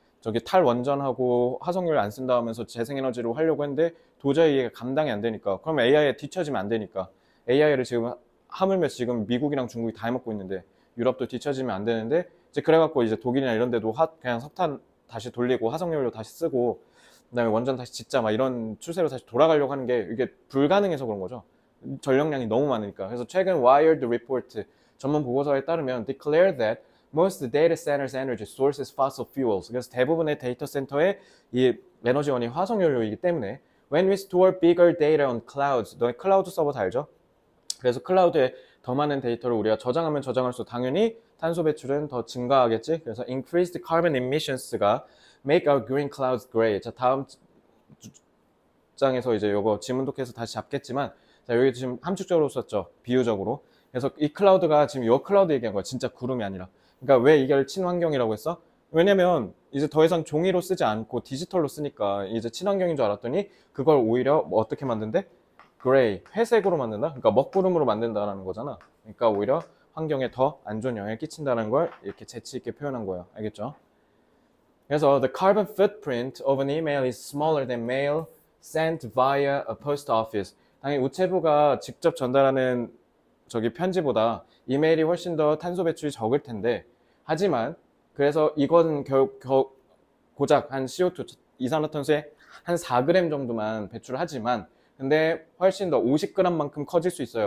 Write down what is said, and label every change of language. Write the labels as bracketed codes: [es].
[ko] 저기 탈원전하고 화석연료 안 쓴다 하면서 재생에너지로 하려고 했는데 도저히 이게 감당이 안 되니까 그럼 AI에 뒤처지면 안 되니까 AI를 지금 하물며 지금 미국이랑 중국이 다 해먹고 있는데 유럽도 뒤처지면 안 되는데 이제 그래갖고 이제 독일이나 이런 데도 그냥 석탄 다시 돌리고 화석연료 다시 쓰고 그다음에 원전 다시 짓자 막 이런 추세로 다시 돌아가려고 하는 게 이게 불가능해서 그런 거죠. 전력량이 너무 많으니까. [en] 그래서 최근 Wired Report [ko] 전문 보고서에 따르면 [en] declare that most data centers energy sources fossil fuels. [ko] 그래서 대부분의 데이터 센터의 이 에너지원이 화석연료이기 때문에 [en] when we store bigger data on clouds, [ko] 너네 클라우드 서버 다 알죠? 그래서 클라우드에 더 많은 데이터를 우리가 저장하면 저장할수록 당연히 탄소 배출은 더 증가하겠지. [en] 그래서 increased carbon emissions가 make our green clouds gray. [ko] 자, 다음 장에서 이제 요거 지문독해서 다시 잡겠지만 자, 여기 지금 함축적으로 썼죠. 비유적으로. 그래서 이 클라우드가 지금 요 클라우드 얘기한 거야. 진짜 구름이 아니라. 그러니까 왜 이걸 친환경이라고 했어? 왜냐면 이제 더 이상 종이로 쓰지 않고 디지털로 쓰니까 이제 친환경인 줄 알았더니 그걸 오히려 뭐 어떻게 만든대? 그레이, 회색으로 만든다? 그러니까 먹구름으로 만든다는 거잖아. 그러니까 오히려 환경에 더 안 좋은 영향을 끼친다는 걸 이렇게 재치 있게 표현한 거예요. 알겠죠? [en] 그래서 the carbon footprint of an email is smaller than mail sent via a post office. [ko] 당연히 우체부가 직접 전달하는 저기 편지보다 이메일이 훨씬 더 탄소 배출이 적을 텐데 하지만 그래서 이건 고작 한 CO2 이산화탄소의 한 4g 정도만 배출을 하지만 근데 훨씬 더 50g만큼 커질 수 있어요.